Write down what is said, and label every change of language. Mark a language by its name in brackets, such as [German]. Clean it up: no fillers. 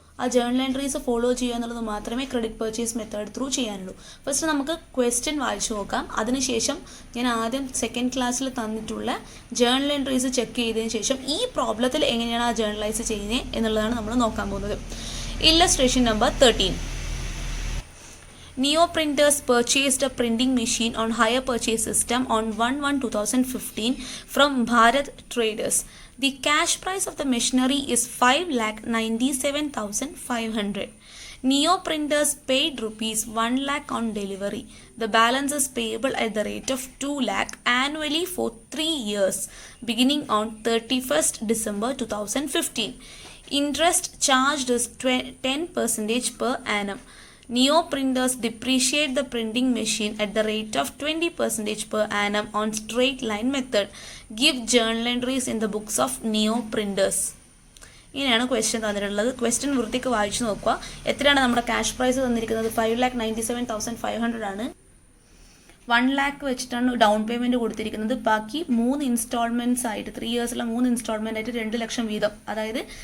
[Malayalam] ആ journal entries follow ചെയ്യുക എന്നുള്ളത് മാത്രമേ credit purchase method through ചെയ്യാനുള്ളൂ. First നമുക്ക് ക്വസ്റ്റ്യൻ വായിച്ചു നോക്കാം. അതിനുശേഷം ഞാൻ ആദ്യം സെക്കൻഡ് ക്ലാസ്സിൽ തന്നിട്ടുള്ള ജേർണൽ എൻട്രീസ് ചെക്ക് ചെയ്തതിന് ശേഷം ഈ പ്രോബ്ലത്തിൽ എങ്ങനെയാണ് ആ ജേർണലൈസ് ചെയ്യുന്നത് എന്നുള്ളതാണ് നമ്മൾ നോക്കാൻ പോകുന്നത്. Illustration number 13. [English] Neo Printers purchased a printing machine on hire purchase system on 1/1/2015 from Bharat Traders. The cash price of the machinery is 5,97,500. Neo Printers paid ₹1 lakh on delivery. The balance is payable at the rate of 2 lakh annually for 3 years, beginning on 31st December 2015. Interest charged is 10% per annum. Neo Printers depreciate the printing machine at the rate of 20% per annum on straight line method. Give journal entries in the books of Neo Printers. [Malayalam] ഇങ്ങനെയാണ് question തന്നിട്ടുള്ളത്. Question വൃത്തിക്ക് വായിച്ചു നോക്കുക. എത്രയാണ് നമ്മുടെ cash prize തന്നിരിക്കുന്നത്? 5,97,500 ആണ്. 1 lakh വെച്ചിട്ടാണ് ഡൗൺ പേയ്മെൻറ്റ് കൊടുത്തിരിക്കുന്നത്. ബാക്കി 3 ഇൻസ്റ്റാൾമെൻറ്റ്സ് ആയിട്ട് 3 ഇയേഴ്സിലെ 3 ഇൻസ്റ്റാൾമെൻ്റ് ആയിട്ട് 2 ലക്ഷം വീതം, അതായത്